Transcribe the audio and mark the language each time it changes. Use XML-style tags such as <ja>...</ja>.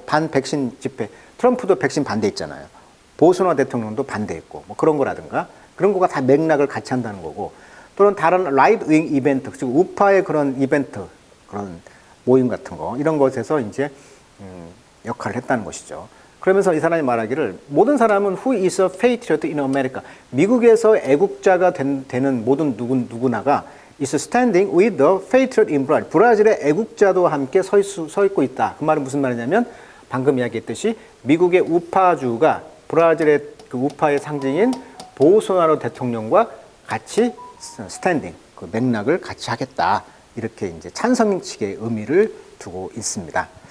<ko>반 백신 집회. 트럼프도 백신 반대했잖아요. 볼소나로 대통령도 반대했고 뭐 그런 거라든가 그런 거가 다 맥락을 같이 한다는 거고 또는 다른 라이트 윙 이벤트, 즉 우파의 그런 이벤트, 그런 모임 같은 거 이런 것에서 이제 역할을 했다는 것이죠. 그러면서 이 사람이 말하기를 모든 사람은</ko> <en>who is a patriot in America.</en> <ko>미국에서 애국자가 되는 모든 누구나가</ko> <en>is standing with the patriot in Brazil.</en> <ko>브라질의 애국자도 함께 서 있고 있다. 그 말은 무슨 말이냐면 방금 이야기했듯이 미국의 우파주가 브라질의 그 우파의 상징인 보소나로 대통령과 같이 스탠딩, 그 맥락을 같이 하겠다. 이렇게 이제 찬성식의 의미를 두고 있습니다.</ko>